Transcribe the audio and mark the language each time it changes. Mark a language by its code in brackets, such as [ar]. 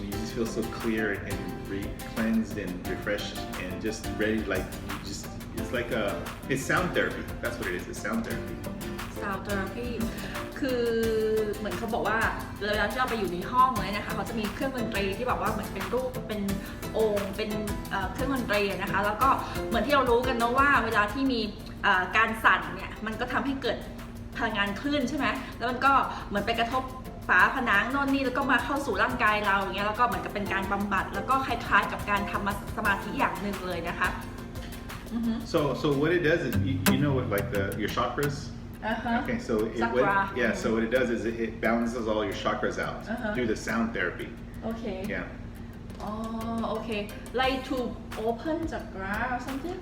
[en] You just feel so clear and cleansed and refreshed and just ready. Like it's like it's sound therapy. That's what it is. It's sound therapy. [th] Sound therapy คือเหมือนเขาบอกว่าเวลาที่เราไปอยู่ในห้องเลยนะคะเขาจะมีเครื่องดนตรีที่แบบว่าเหมือนเป็นรูปเป็นองค์เป็นเครื่องดนตรีนะคะแล้วก็เหมือนที่เรารู้กันเนาะว่าเวลาที่มีการสั่นเนี่ยมันก็ทำให้เกิดพลังงานคลื่นใช่ไหมแล้วมันก็เหมือนไปกระทบฝาผนังโน่นนี่แล้วก็มาเข้าสู่ร่างกายเราอย่างเงี้ยแล้วก็เหมือนกับเป็นการบำบัดแล้วก็คล้ายๆกับการทำสมาธิอย่างหนึ่งเลยนะคะ [en] So what it does is you know what like your chakras. Okay, so so what it does is it balances all your chakras out through the sound therapy. Okay. Yeah. Oh, okay. Like to open chakra or something?